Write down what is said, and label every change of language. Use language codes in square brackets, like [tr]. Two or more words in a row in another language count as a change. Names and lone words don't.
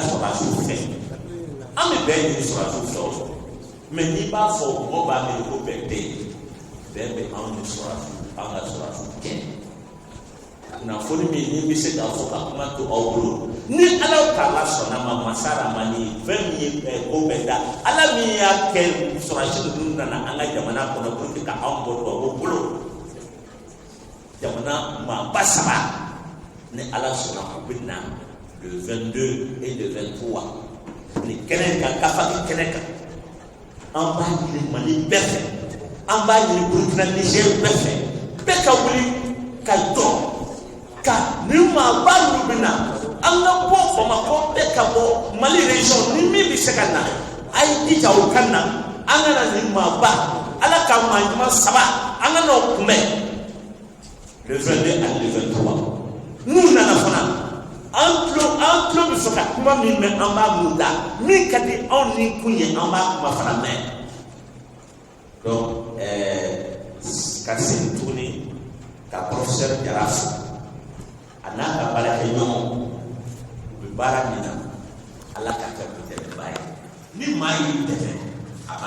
[bm] sɔrɔsiw fɛ an bɛ bɛɛ ɲini sɔrɔsiw fɛ o mɛ n'i b'a fɔ mɔgɔ b'a miiri ko bɛn tɛ yen bɛn bɛ anw ni sɔrɔsiw an ka sɔrɔsiw kɛ kunnafoni min ni bɛ se k'a fɔ ka kuma to aw bolo ni Ala ta'ala sɔnna ma masa Ramani fɛn min ye ko bɛɛ da Ala min y'a kɛ sɔrɔsi ninnu nana an ka jamana kɔnɔ [fr] pour que [bm] ka anw bɔ tubabuw bolo jamana maaba 3 ni Ala sɔnna u bɛ na [fr] le 22 et le 23 [bm] ni kɛnɛ kan Kafaki kɛnɛ kan an b'a ɲini Mali bɛɛ fɛ an b'a ɲini Burkina Niger bɛɛ fɛ bɛɛ ka wuli ka jɔ ka nin maaba ninnu bɛ na an ka bɔ Bamakɔ bɛɛ ka bɔ Mali région ni min bɛ se ka na a ye jija o ka na an ka na nin maaba Ala ka maa ɲuman 3 an ka n'o kunbɛn [fr] le 22 et le 23 [bm] n'u nana fana an tulo bɛ fɛ ka kuma min mɛn an b'a mun da min ka di anw ni kun ye an b'a kuma fana mɛn donc ka segin tuguni ka professeur Jara fo a n'a ka baarakɛɲɔgɔnw u bɛ baara min na Ala ka kɛ dɛmɛba ye ni maa y'i dɛmɛ a b'a